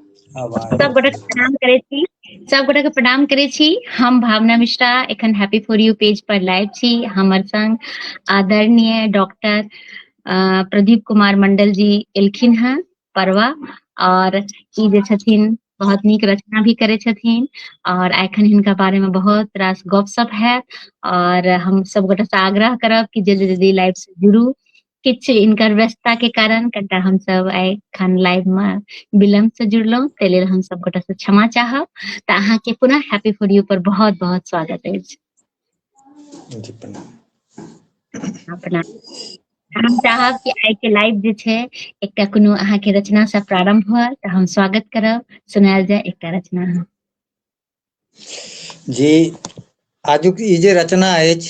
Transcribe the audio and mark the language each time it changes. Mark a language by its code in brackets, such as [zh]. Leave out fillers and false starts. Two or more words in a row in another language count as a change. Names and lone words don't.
[mai] आवाज सब गोटे के प्रणाम करे छी। सब गोटे के प्रणाम करे छी। हम भावना मिश्रा एखन हैप्पी फॉर यू पेज पर लाइव छी। हमर संग आदरणीय डॉक्टर प्रदीप कुमार मंडल जी एलखिन हैं परवा, और ई जे छथिन बहुत नीक रचना भी करे छथिन, और एखन हिनका बारे में बहुत रास गपशप है। और हम सब गोटे से आग्रह करब कि जल्दी जल्दी लाइव से जुड़ू। किछ इनकर व्यस्तता के कारण कनिटा हम सब एखन लाइव में विलम्ब से जुड़लहुँ, ताहि लेल हम सब गोटे से क्षमा चाहब। तऽ अहाँ के पुनः हैप्पी फॉर यू पर बहुत बहुत स्वागत अछि। जी प्रणाम। अपना हम चाहब कि आइ के लाइव जे छै एकटा कोनो अहाँ के रचना से प्रारंभ हुआ, तऽ हम स्वागत करब, सुनायल जाय एकटा रचना अहाँ। जी आजुक ई जे रचना अछि